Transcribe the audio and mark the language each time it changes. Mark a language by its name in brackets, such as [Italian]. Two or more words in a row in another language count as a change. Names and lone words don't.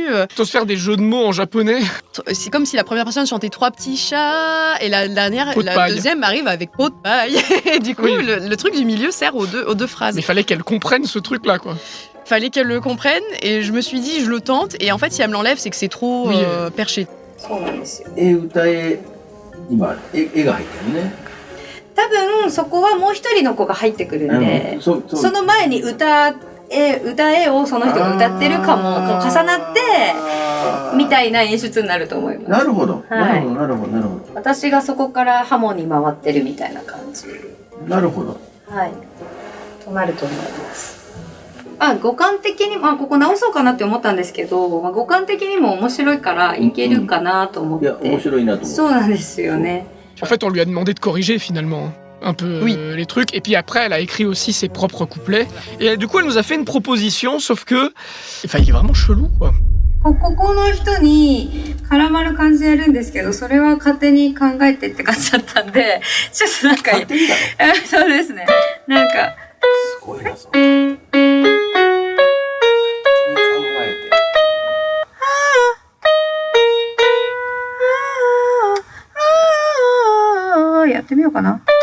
[French] Tu oses faire des jeux de mots en japonais. C'est comme si la première personne chantait 3 petits chats et la deuxième arrive avec pot de paille. Et du coup, le truc du milieu sert aux deux phrases. Mais il fallait qu'elle comprenne ce truc-là, quoi. Fallait qu'elle le comprenne et je me suis dit, je le tente. Et en fait, si elle me l'enlève, c'est que c'est trop perché. [Japanese] 今絵が入ってるね。多分そこはもう一人の子が入ってくるんで、その前に歌えをその人が歌ってるかも重なってあーみたいな演出になると思います。なるほど。はいなるほど。なるほど。私がそこからハモに回ってるみたいな感じ。なるほど。はい。となると思います。五感的に、ここ直そうかなって思ったんですけど、五感的にも面白いからいけるかなと思って。いや、面白いなと思う。そうなんですよね。 [French] En fait, on lui a demandé de corriger finalement un peu Oui. les trucs. Et puis après, elle a écrit aussi ses propres couplets. Et du coup, elle nous a fait une proposition, sauf que... Enfin, il est vraiment chelou, quoi. [Japanese] ここの人に絡まる感じでやるんですけど、それは勝手に考えてって感じだったんで、ちょっとなんか、勝手にだろ。そうですね。なんか、すごいな、それ。勝手に考えて。やってみようかな。